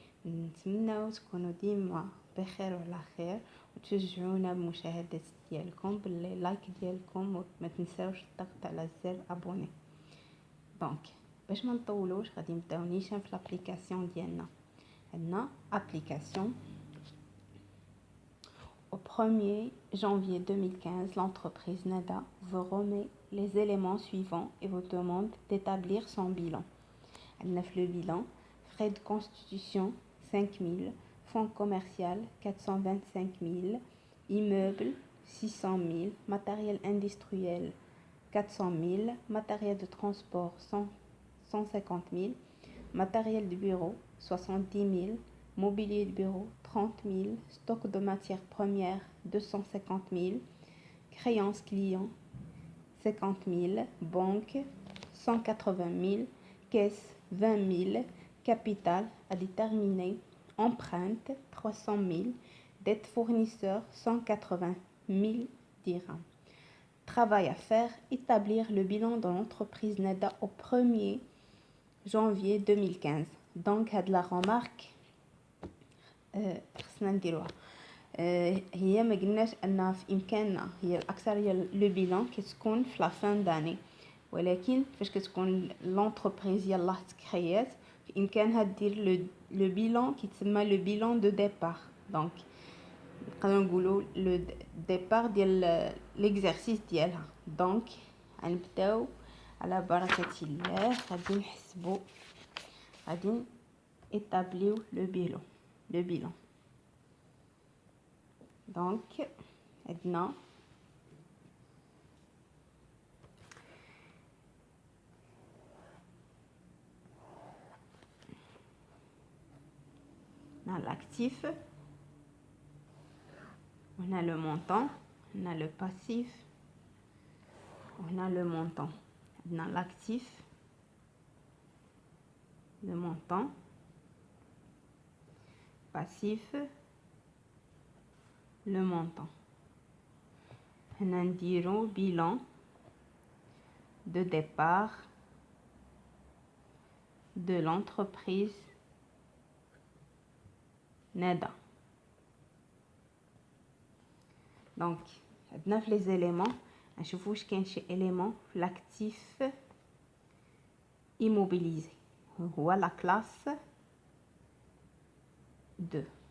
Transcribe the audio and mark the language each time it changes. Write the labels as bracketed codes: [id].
[ar] نتمنىو تكونوا ديما بخير وعلى خير وتشجعونا بمشاهدة ديالكم باللي لايك ديالكم وما تنساوش الضغط على زر ابوني. دونك باش ما نطولوش غادي نبداو نيشان في لابليكاسيون ديالنا. عندنا ابليكاسيون. [fr] Au 1er janvier 2015, l'entreprise NADA vous remet les éléments suivants et vous demande d'établir son bilan. [ar] عندنا في [fr] le bilan frais de constitution 5000, fonds commercial 425 000, immeuble 600 000, matériel industriel 400 000, matériel de transport 150 000, matériel de bureau 70 000, mobilier de bureau 30 000, stock de matières premières 250 000, créances clients 50 000, banque 180 000, caisse 20 000, capital à déterminer, empreinte 300 000, dette fournisseur 180 000 dirhams. Travail à faire, établir le bilan de l'entreprise NADA au 1er janvier 2015. Donc [ar] هاد [fr] la remarque [ar] خصنا نديروها. هي ما قلناش انها في امكاننا، هي الاكثريه لو بيلان كتكون في لا فان داني، ولكن فاش كتكون لونتربريز يلاه تكريات في امكانها دير لو بيلان كيتسمى لو بيلان دو ديبار. دونك نقدروا نقولوا لو ديبار ديال ليكزارسيس ديالها. دونك غنبداو على بركه الله، غادي نحسبوا، غادي [fr] établir le bilan. Donc [ar] عندنا [fr] l'actif, on a le montant, on a le passif, on a le montant. Dans l'actif, le montant, passif, le montant. On a un bilan de départ de l'entreprise NADA. Donc, [ar] عندنا في [fr] les éléments [ar] نشوفوا واش كاين شي [fr] élément في l'actif immobilisé [ar] هو [fr] la classe 2.